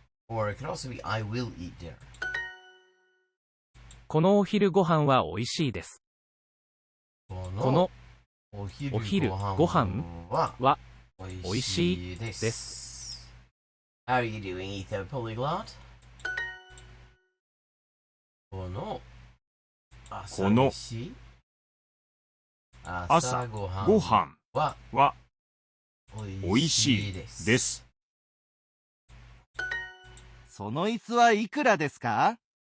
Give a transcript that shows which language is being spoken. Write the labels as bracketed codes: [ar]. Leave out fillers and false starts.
[en] Or it could also be I will eat dinner. [ja] このお昼ご飯は美味しいです。このお昼ご飯は美味しいです。 [en] How are you doing, Ether Polyglot? [ja] この朝ごはんは美味しいです。その椅子はいくらですか？